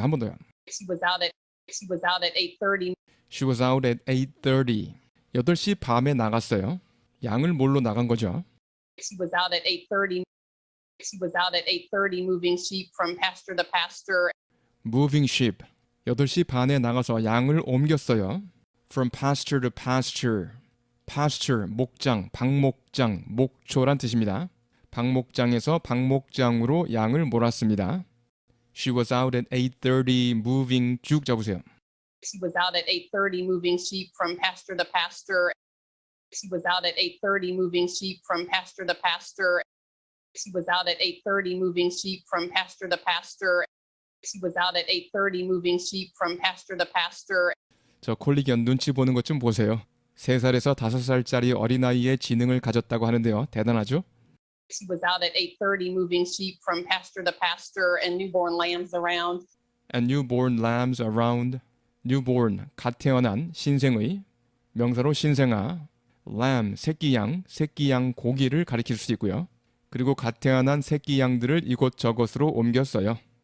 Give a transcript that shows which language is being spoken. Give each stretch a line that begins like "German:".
Korean: 한 번 더요.
English: She was out at. She was out at 8:30. She was out at 8:30.
Korean: 8시 밤에 나갔어요. 양을 몰러 나간 거죠.
English: She was out at 8:30. She was out at 8:30 moving sheep from pasture to pasture. Moving sheep.
Korean: 8시 반에 나가서 양을 옮겼어요.
English: From pasture to pasture.
Korean: pasture, 목장, 방목장, 목초란 뜻입니다. 방목장에서 방목장으로 양을 몰았습니다.
English: She was out at 8:30 moving
Korean: 쭉 잡으세요.
English: She was out at 8:30 moving sheep from pasture to pasture. She was out at 8:30 moving sheep from pasture to pasture. She was out at 8:30 moving sheep from pasture to pasture. She was out at 8:30 moving sheep from pasture to pasture.
Korean: 저 콜리견 눈치 보는 것 좀 보세요. 3살에서 5살짜리 어린아이의 지능을 가졌다고 하는데요. 대단하죠?
English: She was out at 8:30 moving sheep from pasture to pasture and newborn lambs around. And newborn lambs around.
Korean: newborn, 갓 태어난, 신생의, 명사로 신생아, lamb, 새끼양, 새끼양 고기를 가리킬 수 있고요. 그리고 갓 태어난 새끼 양들을 이곳저곳으로 옮겼어요.